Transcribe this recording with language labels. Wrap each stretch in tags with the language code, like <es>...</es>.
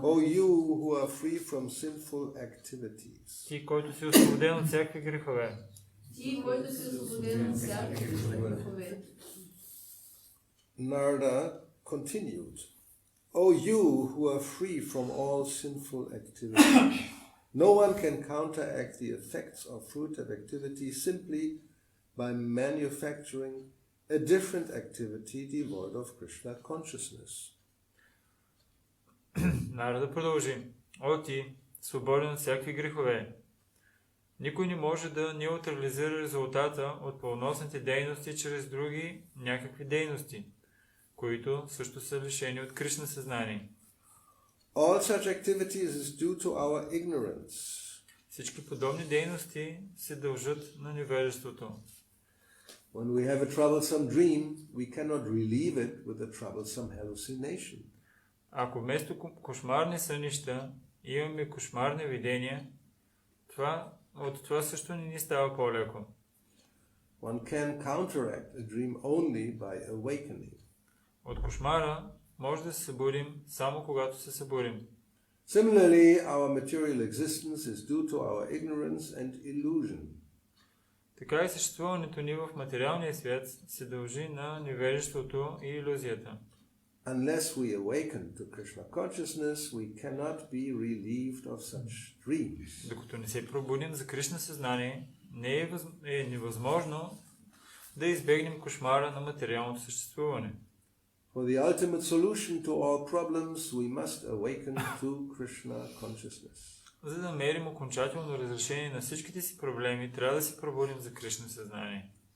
<en>O you who are free from sinful activities.</en> <bg>Ти, който си освободен от всякакви грехове. Ти, който си освободен от всякакви грехове.</bg> <en>Narada continued. O you who are free from all sinful activities. No one can counteract the effects of fruitive activity simply by manufacturing a different activity devoid of Krishna consciousness.</en> <bg>Нарада продължи. О ти, свободен от всякакви грехове. Никой не може да неутрализира резултата от плодоносните дейности чрез други някакви дейности, които също са лишени от Кришна съзнание.</bg> <en>All such activities is due to our ignorance.</en> <bg>Всички подобни дейности се дължат на невежеството.</bg> <en>When we have a troublesome dream, we cannot relieve it with a troublesome hallucination.</en> <bg>Ако вместо кошмарни сънища имаме кошмарни видения, от това също не ни става по-леко.</bg> <en>One can counteract a dream only by awakening.</en> <bg>От кошмара може да се събудим само когато се събудим.</bg> <en>Similarly, our material existence is due to our ignorance and illusion.</en> <bg>Така и съществуването ни в материалния свят се дължи на невежеството и илюзията.</bg> <en>unless we awaken to Krishna consciousness, we cannot be relieved of such dreams.</en> <bg>Докато не се пробудим за Кришна съзнание, е невъзможно да избегнем кошмара на материалното съществуване.</bg> <en>For the ultimate solution to all problems, we must awaken to Krishna consciousness.</en> <bg>За да намерим окончателно разрешение на всичките си проблеми, трябва да се пробудим за Кришна съзнание.</bg>